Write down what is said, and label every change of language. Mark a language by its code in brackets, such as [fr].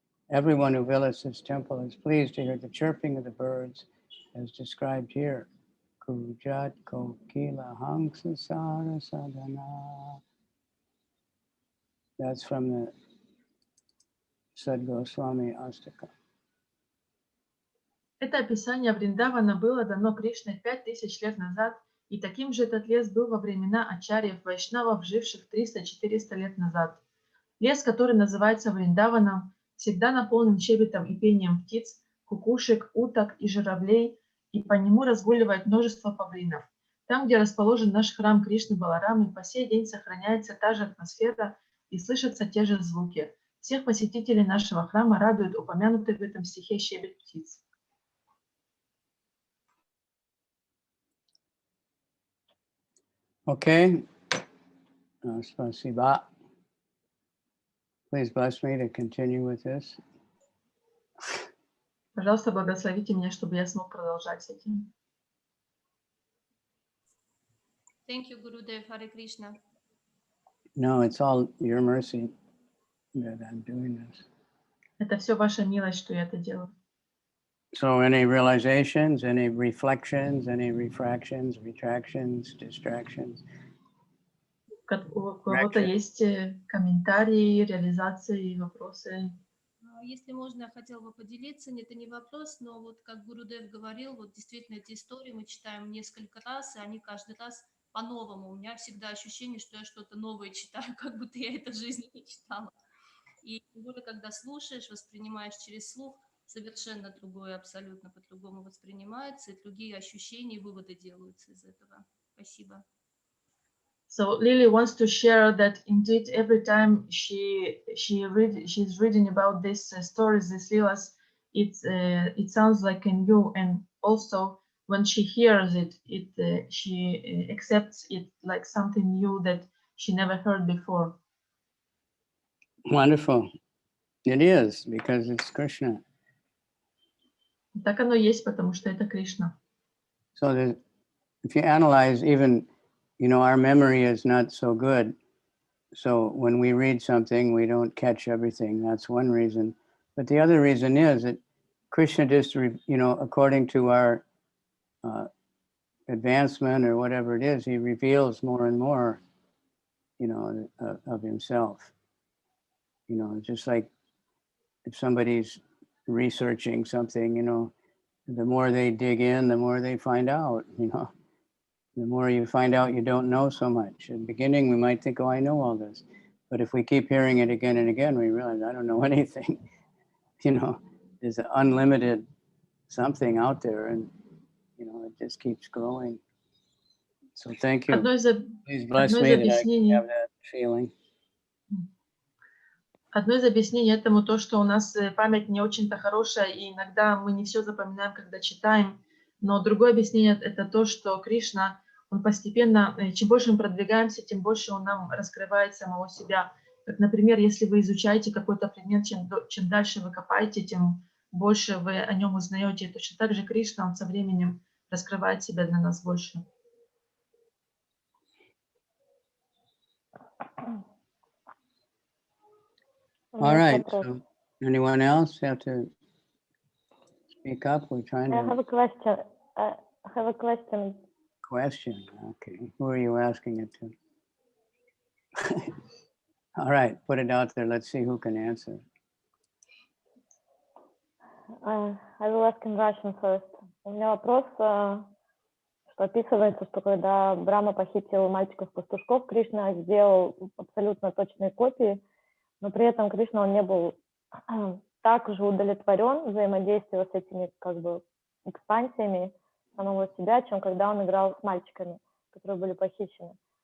[en] Everyone who visits this temple is pleased to hear the chirping of the birds as described here. [sa] Kujat kokila hangsa sara sadhana. [en] That's from the Sadguru Swami Astaka. [ru] Это описание Вриндавана было дано Кришной 5000 лет назад, и таким же этот лес был во времена ачарьев вайшнавов, живших 300-400 лет назад. Лес, который называется Вриндаваном, всегда наполнен щебетом и пением птиц, кукушек, уток и журавлей, и по нему разгуливает множество павлинов. Там, где расположен наш храм Кришны Баларамы, по сей день сохраняется та же атмосфера и слышатся те же звуки. Всех посетителей нашего храма радует упомянутый в этом стихе щебет птиц. [en] Okay. [ru] Spasiba. [en] Please bless me to continue with this. [ru] Пожалуйста, благословите меня, чтобы я смог продолжать с этим. [en] Thank you, Gurudev. Hare Krishna. No, it's all your mercy that I'm doing this. [ru] Это все ваша милость, что я это делаю. [en] So any realizations, any reflections, any refractions, retractions, distractions? [ru] У кого-то есть комментарии, реализации, вопросы? Если можно, я хотела бы поделиться, это не вопрос, но вот как Гурудев говорил, вот действительно эти истории мы читаем несколько раз, и они каждый раз по-новому. У меня всегда ощущение, что я что-то новое читаю, как будто я это в жизни не читала. И тем более, когда слушаешь, воспринимаешь через слух, совершенно другое, абсолютно по-другому воспринимается, и другие ощущения и выводы делаются из этого. Спасибо. [en] So Lily wants to share that indeed every time she's reading about these stories, these lilas, it sounds like a new, and also when she hears it, she accepts it like something new that she never heard before. Wonderful. It is, because it's Krishna. [ru] Так оно есть, потому что это Кришна. [en] So if you analyze, even, our memory is not so good. So when we read something, we don't catch everything. That's one reason. But the other reason is that Krishna just, according to our advancement or whatever it is, he reveals more and more, of himself. Just like if somebody's researching something, the more they dig in, the more they find out, The more you find out you don't know so much. In the beginning, we might think, oh, I know all this. But if we keep hearing it again and again, we realize I don't know anything. There's an unlimited something out there, and, it just keeps growing. So thank you. Please bless me that I can have that feeling. [ru] Одно из объяснений этому то, что у нас память не очень-то хорошая, и иногда мы не все запоминаем, когда читаем. Но другое объяснение – это то, что Кришна, он постепенно, чем больше мы продвигаемся, тем больше он нам раскрывает самого себя. Как, например, если вы изучаете какой-то предмет, чем дальше вы копаете, тем больше вы о нем узнаете. Точно так же Кришна, он со временем раскрывает себя для нас больше. У [en] All [ru] меня есть вопрос. [en] So anyone else have to speak up? We're trying I have to a question. I have a question. question. Okay. Who are you asking it to? All right. Put it out there. Let's see who can answer. I will ask in Russian first. [ru] У меня вопрос, что описывается, что когда Брахма похитил мальчиков-пастушков, Кришна сделал абсолютно точные копии, но при этом Кришна, он не был так же удовлетворен взаимодействием с этими как бы экспансиями самого себя, чем когда он играл с мальчиками, которые были похищены.